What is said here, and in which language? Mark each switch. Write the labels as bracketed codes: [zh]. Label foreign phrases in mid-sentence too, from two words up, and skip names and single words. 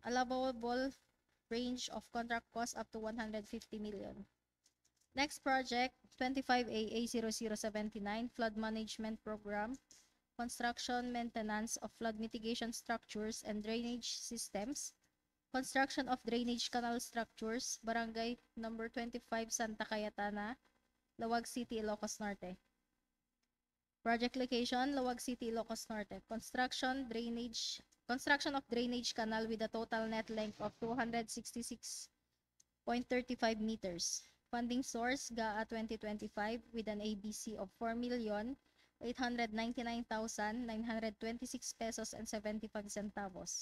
[en] Allowable range of contract cost up to 150 million. Next project, 25AA0079, Flood Management Program, construction, maintenance of flood mitigation structures and drainage systems, construction of drainage canal structures, Barangay number 25, Santa Cayetana, Lawag City, Ilocos Norte. Project location, Lawag City, Ilocos Norte. Construction of drainage canal with a total net length of 266.35 meters. Funding source, GAA 2025 with an ABC of 4,899,926 pesos and 75 centavos.